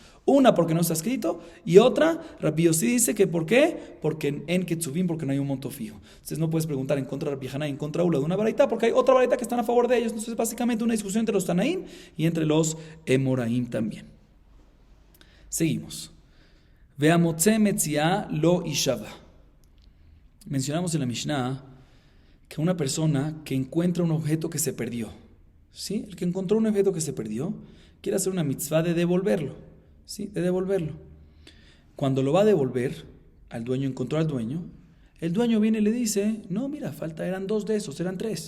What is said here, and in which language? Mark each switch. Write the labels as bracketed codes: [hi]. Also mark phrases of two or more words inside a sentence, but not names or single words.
[es] Una porque no está escrito, y otra, Rabbi Yossi dice que ¿por qué? Porque en Ketzuvim, porque no hay un monto fijo. Entonces no puedes preguntar en contra de Rabbi Haina y en contra de Ula de una varita, porque hay otra varita que están a favor de ellos. Entonces básicamente una discusión entre los Tanaim y entre los Emoraim también. Seguimos. [he] והמוצא מציאה לא ישבע. [es] Mencionamos en la Mishnah que una persona que encuentra un objeto que se perdió, ¿sí? El que encontró un objeto que se perdió quiere hacer una mitzvah de devolverlo, ¿sí? De devolverlo. Cuando lo va a devolver al dueño, encontró al dueño, el dueño viene y le dice, no, mira, eran 2 de esos, eran 3.